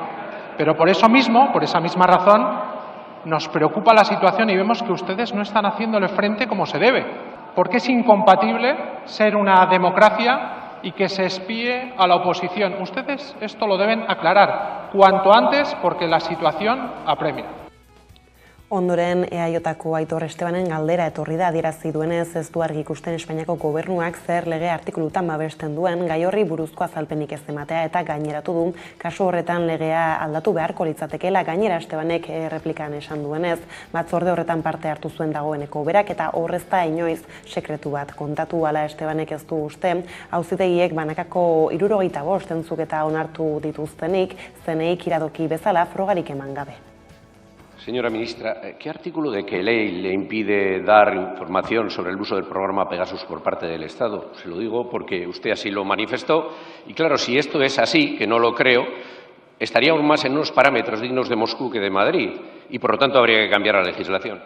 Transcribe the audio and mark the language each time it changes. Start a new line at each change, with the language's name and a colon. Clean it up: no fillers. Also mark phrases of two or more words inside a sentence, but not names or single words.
Spanish: Pero por eso mismo, por esa misma razón, nos preocupa la situación y vemos que ustedes no están haciéndole frente como se debe. Porque es incompatible ser una democracia y que se espíe a la oposición. Ustedes esto lo deben aclarar cuanto antes porque la situación apremia.
Basque: Ondoren, EAJko Aitor Estebanen galdera etorri da adierazi duenez ez du argi ikusten Espainiako gobernuak zer lege artikulutan babesten duen gai horri buruzko azalpenik ez ematea eta gaineratu du kasu horretan legea aldatu beharko litzatekeela. Gainera Estebanek erreplikan esan duenez, batzorde horretan parte hartu zuen dagoeneko berak eta horrez da inoiz sekretu bat kontatu. Hala Estebanek ez du uste, auzitegiek banakako 75 entzuketa onartu dituztenik zeneik iradoki bezala frogarik eman gabe.
Spanish: Señora ministra, ¿qué artículo de qué ley le impide dar información sobre el uso del programa Pegasus por parte del Estado? Se lo digo porque usted así lo manifestó y claro, si esto es así, que no lo creo, estaría aún más en unos parámetros dignos de Moscú que de Madrid y por lo tanto habría que cambiar la legislación.